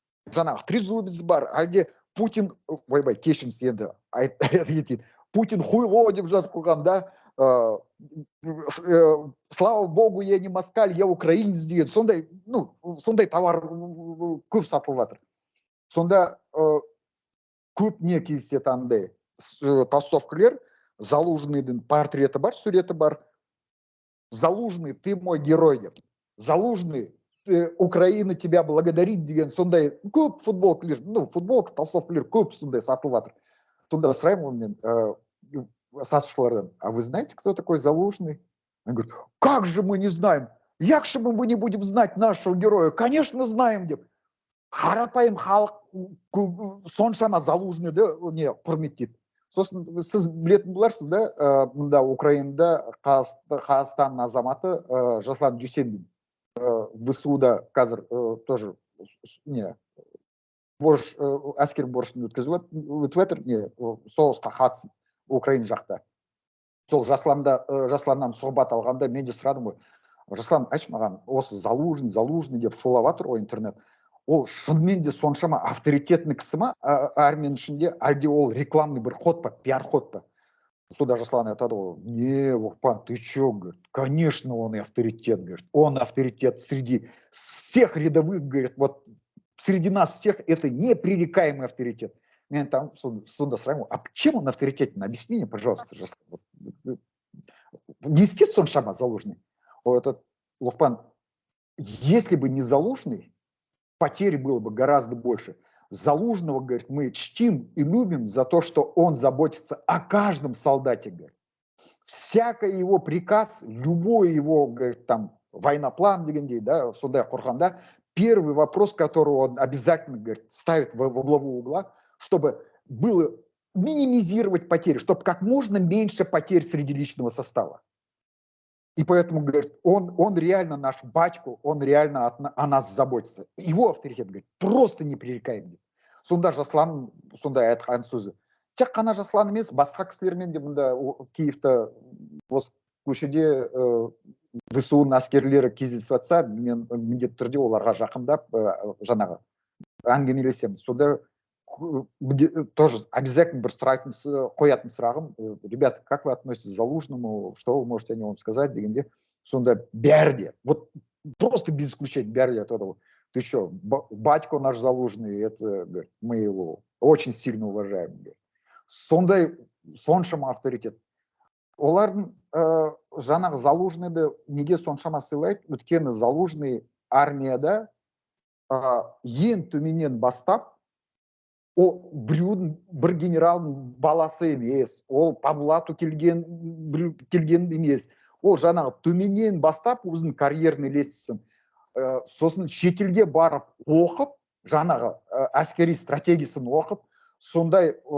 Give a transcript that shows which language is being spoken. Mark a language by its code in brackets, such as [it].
[kk] Жаңағы трезубец бар, әлде Путин, ойбай, кешіңіз енді айтайын, Путин хуйло деп жазып қойған, да, [ru] слава богу, я не москаль, я украинец [kk] деген, сондай товар көп сатылып жатыр. сонда көп не кездеседі андай толстовкалер. Залужныйдың портреті бар, суреті бар. [ru] Залужный, ты мой герой деп. [kk] Залужный, [ru] Украина тебя благодарит [kk] деген сондай көп футболкалер, [ru] ну футболка, [kk] толстовкалер көп сондай сатылып жатыр. Сонда сұраймын ғой мен сатушылардан, [ru] а вы знаете, кто такой Залужный? Он говорит, как же мы не знаем? [uk] Як [ru] же мы не будем знать нашего героя? Конечно, знаем деп. [kk] Қарапайым халық соншама Залужныйды не құрметтейді. Сосын сіз білетін боларсыз да, мұнда Украинада Қазақстанның азаматы Жаслан Дүйсенбин ВСУ-да қазір тоже не әскер борышын өтіп жатыр, не соғысқа қатысып Украина жақта. Сол Жасланнан сұхбат алғанда мен де сұрадым ғой, Жаслан, айтшы маған, осы Залужный деп шулап жатыр ғой интернет. Ол шынымен де соншама авторитетный кісі ма армияның ішінде, әлде ол рекламный бір ход па, пиар ход па? Суда Жаслан айтады ғой, [ru] не, Лукпан, ты че, говорит, конечно, он и авторитет, говорит, он авторитет среди всех рядовых, говорит, вот среди нас всех это непререкаемый авторитет. Мен там суда сравниваю, а чем он авторитетен? Объясни мне, пожалуйста, не естественно соншама Залужный. Вот этот Лукпан, если бы не Залужный, потерь было бы гораздо больше. Залужного, говорит, мы чтим и любим за то, что он заботится о каждом солдате, говорит. Всякий его приказ, любой его, говорит, там, военноплан, да, суда Курханда, первый вопрос, который он обязательно, говорит, ставит во главу угла, чтобы было минимизировать потери, чтобы как можно меньше потерь среди личного состава. И поэтому, говорит, он реально наш батько, он реально о нас заботится. Его авторитет, говорит, просто непререкаемый. [kk] Сонда Жаслан, сондай айтқан сөзі. Тек қана Жаслан емес, басқа кісілермен де мұнда Киевта осы көшеде ВСУ-ның әскерлері кездесіп жатса, мен міндетті түрде оларға жақындап жаңағы әңгімелесемін. [ru] Сонда тоже обязательно [kk] бір қоятын сұрағым, [ru] ребята, как вы относитесь к Залужному, что вы можете о нем сказать, [kk] дегенде, сонда бәрі де, [ru] вот просто без исключения [kk] бәрі де айтады. [ru] Ты что, батько наш Залужный, это, говорит, мы его очень сильно уважаем. Говорит. [kk] Сондай соншама авторитет. Олардың жаңағы Залужныйды неге соншама сыйлайды? Өйткені Залужный армияда ең төменнен бастап, ол біреудің бір генералдың баласы емес, ол [ru] по блату [kk] келген емес, ол жаңағы төменнен бастап өзінің карьерный лестницасын сосын шетелге барып оқып, жаңағы әскери стратегиясын оқып, сондай